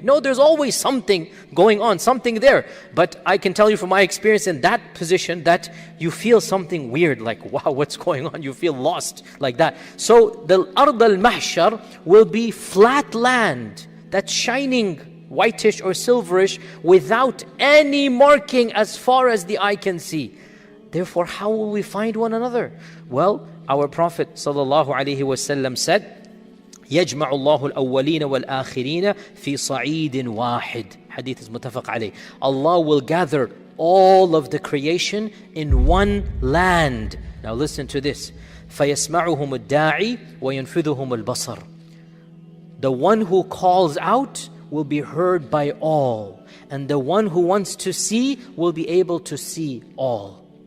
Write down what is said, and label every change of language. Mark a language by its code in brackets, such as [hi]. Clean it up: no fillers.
[en] No, there's always something going on, something there. But I can tell you from my experience in that position that you feel something weird, like, wow, what's going on? You feel lost like that. So the Ard al-Mahshar will be flat land that's shining whitish or silverish without any marking as far as the eye can see. Therefore, how will we find one another? Well, our Prophet ﷺ said, [ar] يَجْمَعُ اللَّهُ الْأَوَّلِينَ وَالْآخِرِينَ فِي صَعِيدٍ وَاحِدٍ. [en] Hadith is muttafaq alayh. Allah will gather all of the creation in one land. Now listen to this. [ar] فَيَسْمَعُهُمُ الدَّاعِي وَيَنْفِذُهُمُ الْبَصَرِ. [en] The one who calls out will be heard by all, and the one who wants to see will be able to see all.